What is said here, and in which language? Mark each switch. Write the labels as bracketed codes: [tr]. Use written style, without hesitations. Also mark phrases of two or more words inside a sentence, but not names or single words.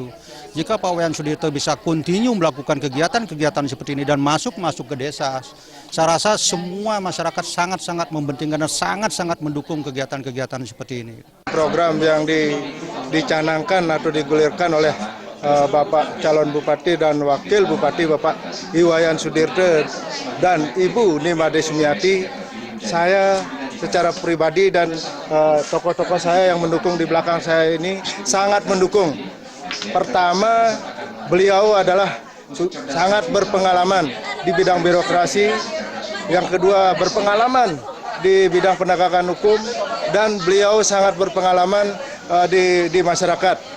[id] Jika Pak Wayan Sudirta bisa continue melakukan kegiatan-kegiatan seperti ini dan masuk ke desa, saya rasa semua masyarakat sangat-sangat mempentingkan dan sangat-sangat mendukung kegiatan-kegiatan seperti ini. Program yang dicanangkan atau digulirkan oleh Bapak calon Bupati dan Wakil Bupati Bapak Wayan Sudirta dan Ibu Made Sumiati, saya secara pribadi dan tokoh-tokoh saya yang mendukung di belakang saya ini sangat mendukung. Pertama, beliau adalah sangat berpengalaman di bidang birokrasi. Yang kedua, berpengalaman di bidang penegakan hukum, dan beliau sangat berpengalaman di masyarakat.